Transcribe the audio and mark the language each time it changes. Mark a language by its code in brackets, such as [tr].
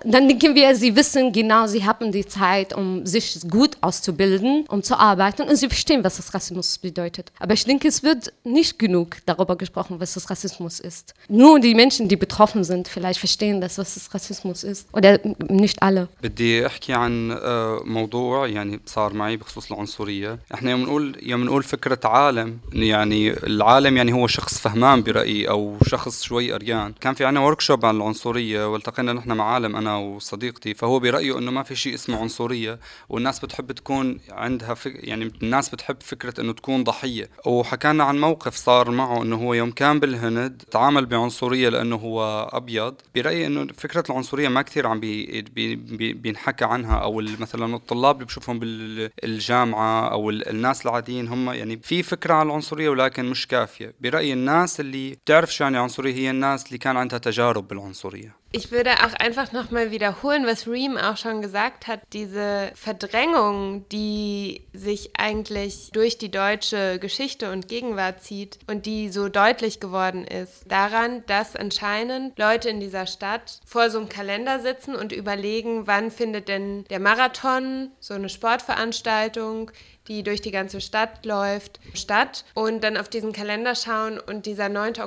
[de] Dann denken wir, sie wissen genau, sie haben die Zeit, um sich gut auszubilden, um zu arbeiten. Und sie verstehen, was das Rassismus bedeutet. Aber ich denke, es wird nicht genug darüber gesprochen, was das Rassismus ist. Nur die Menschen, die betroffen sind, vielleicht verstehen das, was das Rassismus ist. Oder nicht alle. [ar] بدي احكي عن موضوع يعني صار معي بخصوص العنصرية. احنا يوم نقول فكرة عالم، يعني العالم يعني هو شخص فهمان برأيي او شخص شوي أريان. كان في عنا ورشوب عن العنصرية والتقينا نحن مع عالم انا وصديقتي، فهو برأيه انه ما في شيء اسمه عنصرية، والناس بتحب تكون عندها يعني الناس بتحب فكرة انه تكون ضحية. وحكينا عن موقف صار معه انه هو يوم كان بالهند تعامل بعنصرية لأنه هو أبيض. برأيي أنه فكرة العنصرية ما كثير عم بينحكى عنها، أو مثلا الطلاب اللي بشوفهم بالجامعة أو الناس العاديين هم يعني في فكرة عن العنصرية ولكن مش كافية. برأيي الناس اللي بتعرف شو يعني عنصرية هي الناس اللي كان عندها تجارب بالعنصرية. [de] Ich würde auch einfach nochmal wiederholen, was Reem auch schon gesagt hat, diese Verdrängung, die sich eigentlich durch die deutsche Geschichte und Gegenwart zieht und die so deutlich geworden ist, daran, dass anscheinend Leute in dieser Stadt vor so einem Kalender sitzen und überlegen, wann findet denn der Marathon, so eine Sportveranstaltung, die durch die ganze Stadt läuft, statt und dann auf diesen Kalender schauen und dieser 9.